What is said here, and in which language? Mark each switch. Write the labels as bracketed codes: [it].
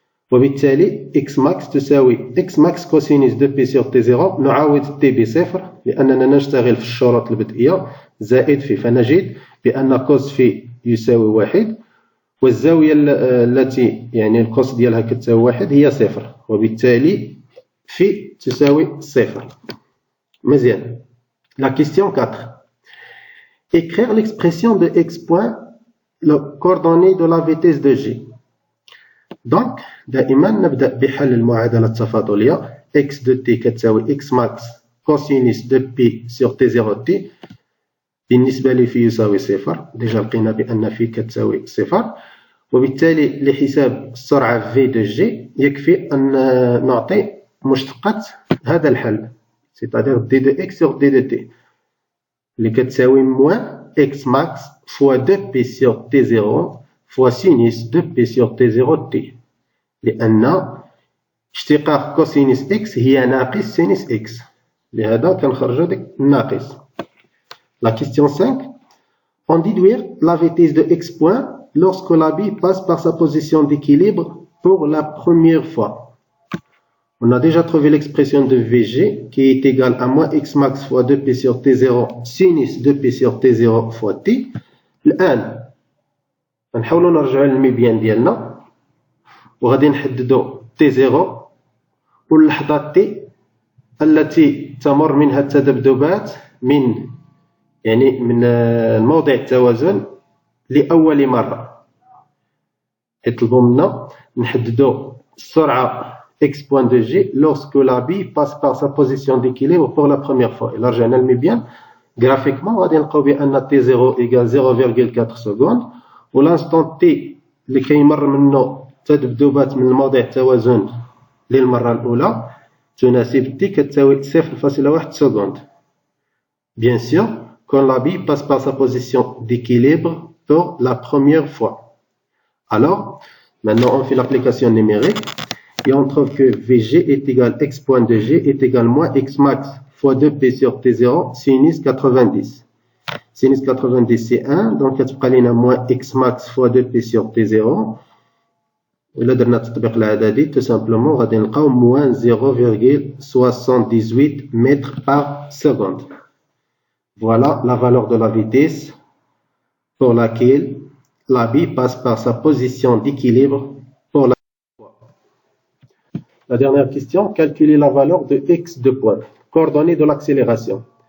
[ar] وبالتالي x max تساوي x max كوسينوس 2p sur t0 نعوض t بصفر لأننا نشتغل في الشروط البدئية زائد في، فنجد بأن كوس في يساوي 1 والزاوية التي يعني الكوس ديالها كتساوي 1 هي صفر، وبالتالي في تساوي صفر. [fr] مزيان. La question 4. Écrire l'expression de x point le coordonnée de la vitesse de g. Donc دائما نبدأ بحل المعادلة التفاضلية x de t كتساوي x max cosinus de p sur t0 t بالنسبة لفي يساوي صفر. [ar] ديجا لقينا بأن في كتساوي صفر، وبالتالي لحساب السرعة v de g يكفي أن نعطي مشتقة هذا الحل، c'est-à-dire d de x sur d de t اللي كتساوي موان x max fois 2p sur t0 fois sinus 2p sur t0 t، لأن اشتقاق كوسينوس x هي ناقص سينوس x، لهذا كنخرجو ديك الناقص. [fr] La question 5. On déduire la vitesse de x point lorsque la bille passe par sa position d'équilibre pour la première fois. On a déjà trouvé l'expression de Vg qui est égale à moins x max fois 2p sur t0 sinus 2p sur t0 fois t. [ar] الآن غنحاولو نرجعو للمبيان ديالنا وغادي نحددو t0 واللحظة t التي تمر منها التذبذبات من موضع التوازن لأول مرة. [fr] يطلبوا منا نحددو السرعة x point de g lorsque la bille passe par sa position d'équilibre pour la première fois. [ar] إلا رجعنا للمبيان graphiquement غادي نلقاو بأن t0 égale 0,4 secondes، و l'instant t اللي كيمر منه تذبذبات من موضع التوازن للمرة الأولى تناسب t كتساوي 0,1 seconde. [fr] Bien sûr, quand la bille passe par sa position d'équilibre pour la première fois. Alors, maintenant on fait l'application numérique et on trouve que Vg est égal x point de g est égal moins x max fois 2p sur t0 sinus 90. Sinus 90 c'est 1, donc كتبقى لنا moins x max fois 2p sur t0. [ar] إلا درنا التطبيق العددي tout simplement غادي نلقاو moins 0,78 mètres par seconde. [fr] Voilà la valeur de la vitesse pour laquelle la bille passe par sa position d'équilibre pour la fois. La dernière question, calculer la valeur de x de point, coordonnée de l'accélération.